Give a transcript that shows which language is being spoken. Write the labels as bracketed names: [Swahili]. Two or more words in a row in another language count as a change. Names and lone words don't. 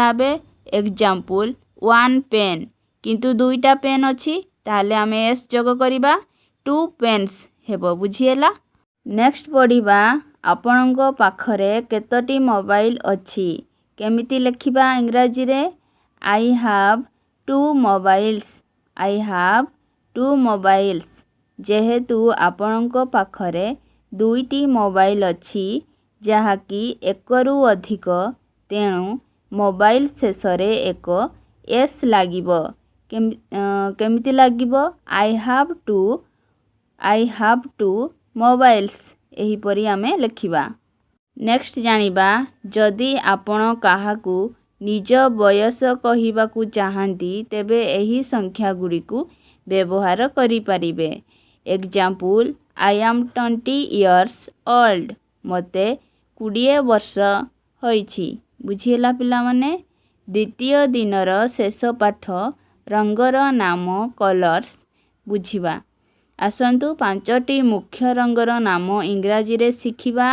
[Odia] ଏବେ ଏକ୍ଜାମ୍ପଲ୍ 1 ପେନ୍ କିନ୍ତୁ 2ଟା ପେନ୍ ଅଛି ତାହେଲେ ଆମେ ଏସ୍ ଯୋଗ କରିବା 2 ପେନ୍ସ ହେବ। ବୁଝିହେଲା? ନେକ୍ସଟ ପଢ଼ିବା ଆପଣଙ୍କ ପାଖରେ କେତୋଟି ମୋବାଇଲ ଅଛି କେମିତି ଲେଖିବା ଇଂରାଜୀରେ [English] I have 2 mobiles [Odia] ଯେହେତୁ ଆପଣଙ୍କ ପାଖରେ 2ଟି ମୋବାଇଲ ଅଛି ଯାହାକି ଏକରୁ ଅଧିକ ତେଣୁ ମୋବାଇଲ ଶେଷରେ ଏକ ଏସ୍ ଲାଗିବ। କେମିତି ଲାଗିବ [English] I have two mobiles [Odia] ଏହିପରି ଆମେ ଲେଖିବା। ନେକ୍ସଟ ଜାଣିବା ଯଦି ଆପଣ କାହାକୁ ନିଜ ବୟସ କହିବାକୁ ଚାହାନ୍ତି ତେବେ ଏହି ସଂଖ୍ୟାଗୁଡ଼ିକୁ ବ୍ୟବହାର କରିପାରିବେ। ଏକ୍ଜାମ୍ପଲ୍ [English] I am 20 years old [Odia] ମୋତେ 20 ବର୍ଷ ହୋଇଛି। ବୁଝିହେଲା ପିଲାମାନେ? ଦ୍ୱିତୀୟ ଦିନର ଶେଷ ପାଠ ରଙ୍ଗର ନାମ କଲର୍ସ ବୁଝିବା। ଆସନ୍ତୁ 5ଟି ମୁଖ୍ୟ ରଙ୍ଗର ନାମ ଇଂରାଜୀରେ ଶିଖିବା।